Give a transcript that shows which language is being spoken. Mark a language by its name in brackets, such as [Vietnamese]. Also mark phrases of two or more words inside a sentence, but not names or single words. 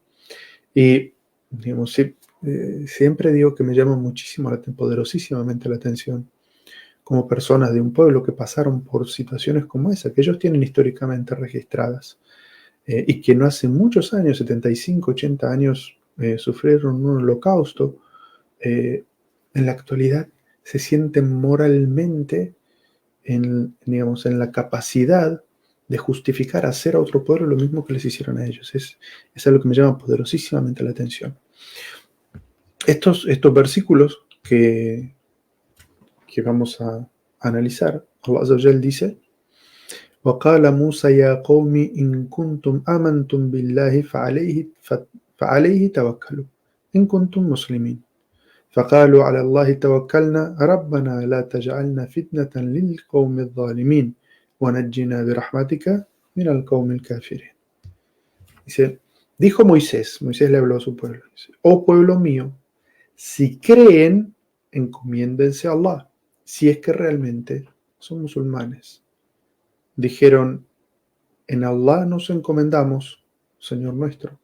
[Spanish] Y, digamos, siempre digo que me llama muchísimo, poderosísimamente la atención, como personas de un pueblo que pasaron por situaciones como esa, que ellos tienen históricamente registradas, y que no hace muchos años, 75, 80 años, sufrieron un holocausto, en la actualidad se sienten moralmente digamos, en la capacidad de justificar hacer a otro pueblo lo mismo que les hicieron a ellos. Es algo que me llama poderosísimamente la atención. Estos versículos que vamos a analizar, [Arabic] الله عز وجل dice: وَقَالَ مُوسَى يَا قَوْمِ إِن كُنتُمْ آمَنْتُمْ بِاللَّهِ فَعَلَيْهِ تَوَكَّلُوا إِن كُنتُمْ مُسْلِمِينَ فقالوا على الله توكلنا ربنا لا تجعلنا فتنة للقوم الظالمين ونجنا برحمتك من القوم الكافرين. [Spanish] Dijo Moisés le habló a su pueblo, dice: oh pueblo mío, si creen, encomiéndense a Allah, si es que realmente son musulmanes. Dijeron: en Allah nos encomendamos, Señor nuestro.